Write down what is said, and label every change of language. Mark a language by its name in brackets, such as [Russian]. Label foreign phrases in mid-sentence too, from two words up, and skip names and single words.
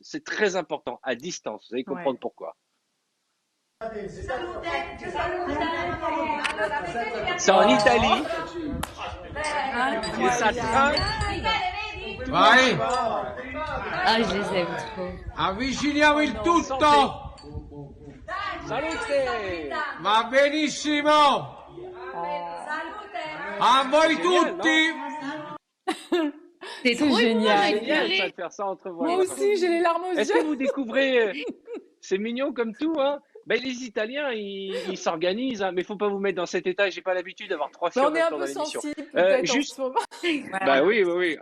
[French] C'est très important, à distance. Vous allez comprendre Ouais. pourquoi. C'est en Italie. Hein? Et ça trinque. [Italian] Vai, [French] Ah, je les aime trop. [Italian] avviciniamo il tutto. Salute! Va benissimo. A voi tutti. [French] C'est trop génial. émouvant, j'ai Génial ça pleuré. de faire ça entre Moi voisins. aussi, j'ai les larmes aux Est-ce que yeux. vous découvrez, c'est mignon comme tout, hein? Ben, les Italiens, ils s'organisent, hein, mais faut pas vous mettre dans cet état. J'ai pas l'habitude d'avoir 3 filles Mais en on est même un temps dans peu l'émission. sensible peut-être Juste, en ce moment. bah oui, oui, oui.